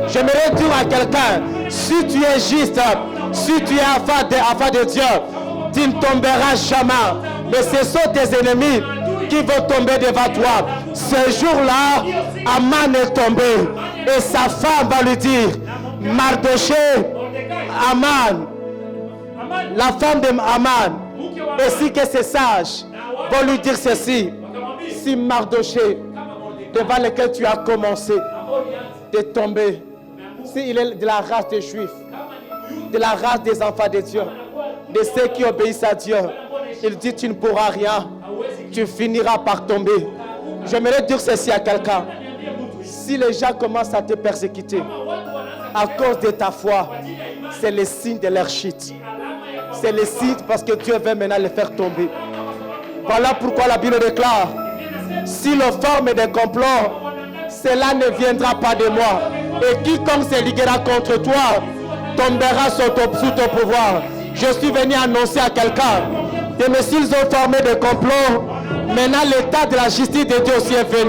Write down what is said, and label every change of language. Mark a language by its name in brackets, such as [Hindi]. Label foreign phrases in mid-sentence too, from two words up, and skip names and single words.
[French] J'aimerais dire à quelqu'un, si tu es juste, si tu es afin de Dieu, tu ne tomberas jamais. Mais ce sont tes ennemis qui vont tomber devant toi. Ce jour-là, Aman est tombé. Et sa femme va lui dire, Mardoché, Aman, Amani, la femme de Aman, [Swahili] mke wa [French] ainsi que ses sages, vont lui dire ceci. [Swahili] wakamwambia, [French] Si Mardoché, [Swahili] kama Mordekai [French] devant lequel tu as commencé [Swahili] ambao ulianza, [French] de tomber, [Swahili] umeanguka, [French] s'il est de la race des Juifs, [Swahili] kama ni Myahudi, [French] de la race des enfants de Dieu, de ceux qui obéissent à Dieu, il dit tu ne pourras rien, [Swahili] hauwezi [French] tu finiras par tomber. J'aimerais dire ceci à quelqu'un. [Swahili] niambie mtu, [French] Si les gens commencent à te persécuter [Swahili] kama watu wanaanza [French] à cause de ta foi, [Swahili] kwa ajili ya imani, [French] c'est le signe de leur chute. [Swahili] alama ya kwamba [French] C'est le signe parce que Dieu veut maintenant les faire tomber. Voilà pourquoi la Bible déclare, si l'on forme des complots, cela ne viendra pas de moi. Et quiconque se liguera contre toi tombera sous ton pouvoir. Je suis venu annoncer à quelqu'un que mais s'ils ont formé des complots, maintenant l'état de la justice de Dieu aussi est venu.